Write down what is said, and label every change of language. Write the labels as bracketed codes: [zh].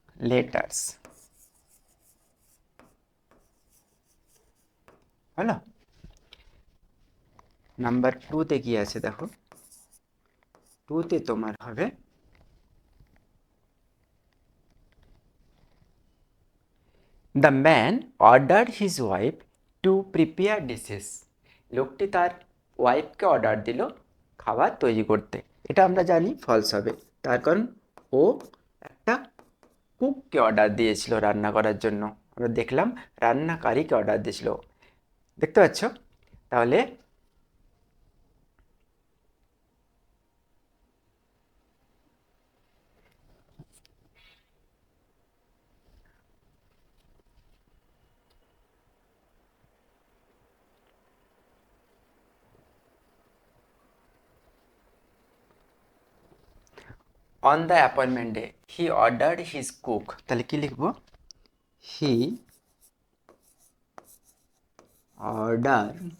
[bn] letters হলো number 2 তে কি আছে দেখো 2 তে তোমার হবে [en] The man ordered his wife to prepare dishes. [bn] লোকটি তার ওয়াইফকে অর্ডার দিল খাবার তৈরি করতে। এটা আমরা জানি ফলস হবে, তার কারণ ও একটা কুককে অর্ডার দিয়েছিল রান্না করার জন্য। আমরা দেখলাম রান্নাকারীকে অর্ডার দিয়েছিল, দেখতে পাচ্ছ? [en] তাহলে on the appointment day he ordered his cook, [bn] তাহলে কি লিখবো? [en] he order